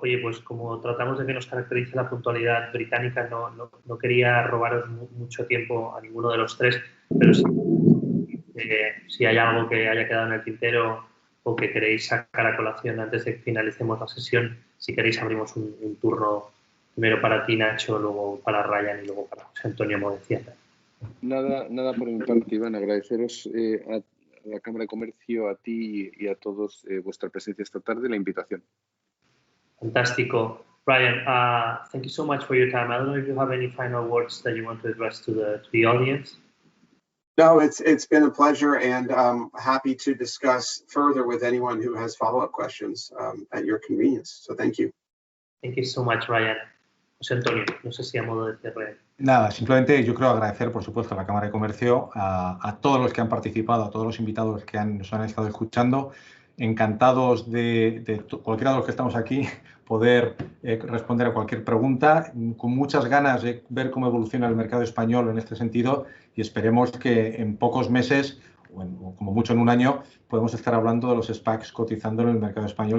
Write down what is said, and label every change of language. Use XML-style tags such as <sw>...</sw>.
<es>Oye, pues como tratamos de que nos caracterice la puntualidad británica, no quería robaros mucho tiempo a ninguno de los tres, pero si hay algo que haya quedado en el tintero o que queréis sacar a colación antes de que finalicemos la sesión, si queréis abrimos un turno primero para ti, Nacho, luego para Ryan y luego para José Antonio Modeciata. Nada por mi parte, Iván. Agradeceros a la Cámara de Comercio, a ti y a todos vuestra presencia esta tarde y la invitación. Fantástico.</es> <en>Ryan, thank you so much for your time. I don't know if you have any final words that you want to address to the audience. No, it's been a pleasure, and happy to discuss further with anyone who has follow-up questions at your convenience. So thank you. Thank you so much, Ryan.</en> <es>José Antonio, no sé si a modo de cierre. Nada, simplemente yo creo agradecer, por supuesto, a la Cámara de Comercio, a todos los que han participado, a todos los invitados que nos han estado escuchando. Encantados de cualquiera de los que estamos aquí poder responder a cualquier pregunta, con muchas ganas de ver cómo evoluciona el mercado español en este sentido y esperemos que en pocos meses, o como mucho en un año, podemos estar hablando de los SPACs cotizando en el mercado español.</es>